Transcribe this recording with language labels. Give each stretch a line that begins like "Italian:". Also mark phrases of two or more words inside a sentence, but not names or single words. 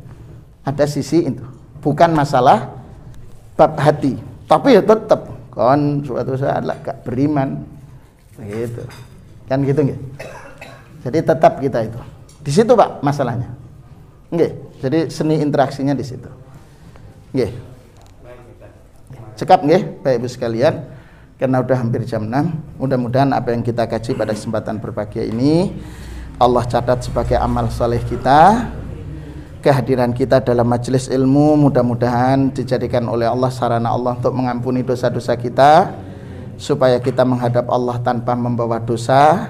Indonesian: Ada sisi itu. Bukan masalah bab hati. Tapi ya tetap kon suatu saat lah gak beriman. Gitu. Kan gitu nggih? Jadi tetap kita itu. Di situ Pak masalahnya. Nggih. Jadi seni interaksinya di situ.
Javanese: Nggih. Cekap nggih
Indonesian: Bapak Ibu sekalian. Karena udah hampir jam 6. Mudah-mudahan apa yang kita kaji pada kesempatan berbahagia ini Allah catat sebagai amal soleh kita. Kehadiran kita dalam majelis ilmu mudah-mudahan dijadikan oleh Allah sarana Allah untuk mengampuni dosa-dosa kita, supaya kita menghadap Allah tanpa membawa dosa.